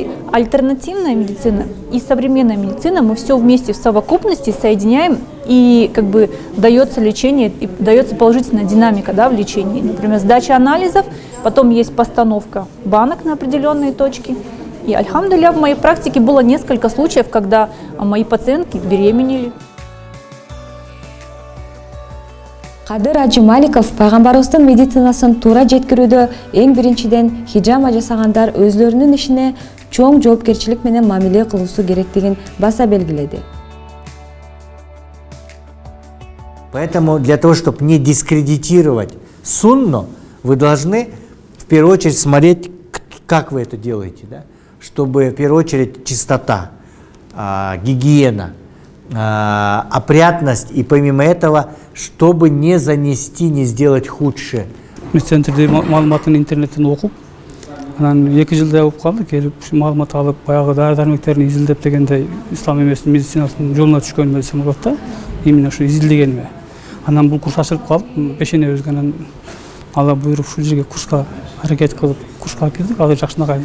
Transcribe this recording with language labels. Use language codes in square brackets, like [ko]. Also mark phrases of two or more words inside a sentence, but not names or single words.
[ru] Альтернативная медицина и современная медицина, мы все вместе в совокупности соединяем, и как бы дается лечение, и дается положительная динамика, да, в лечении. Например, сдача анализов, потом есть постановка банок на определенные точки. И, альхамдулилля, в моей практике было несколько случаев, когда мои пациентки беременели. [ky] Кадыр Ажималиков пайгамбарыбыздын медицинасын туура жеткирүүдө эң биринчиден хиджама жасагандар өзлөрүнүн ишине чоң жоопкерчилик менен мамиле кылуусу керектигин баса белгиледи. [ru] Поэтому для того, чтобы не дискредитировать сунну, вы должны в первую очередь смотреть, как вы это делаете, да? Чтобы в первую очередь чистота, гигиена, опрятность, и помимо этого, чтобы не занести, не сделать худшее. [ky] Центрде маалыматын интернеттен окуп, Анан 2 жылдай болуп калды, келип маалымат алып, баягы дары-дармектерин изилдеп дегенде ислам эмесинин медицинасынын жолуна түшкөнүмө десем болот да. Именно ушу изилдегениме. Анан бул курс ачылып калып, пешенебизге анан Алла буйруп ушул жерге курска аракет кылып, курска кирдик, азыр жакшынакай.